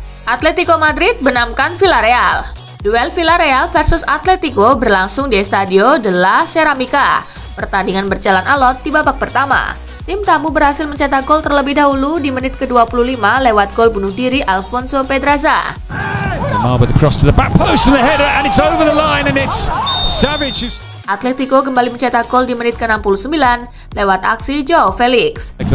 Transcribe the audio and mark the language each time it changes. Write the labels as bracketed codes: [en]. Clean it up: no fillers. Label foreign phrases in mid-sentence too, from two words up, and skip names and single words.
[id] Atletico Madrid benamkan Villarreal. Duel Villarreal versus Atletico berlangsung di Estadio de la Cerámica. Pertandingan berjalan alot di babak pertama. Tim tamu berhasil mencetak gol terlebih dahulu di menit ke-25 lewat gol bunuh diri Alfonso Pedraza. Atletico kembali mencetak gol di menit ke-69 lewat aksi Joao Felix.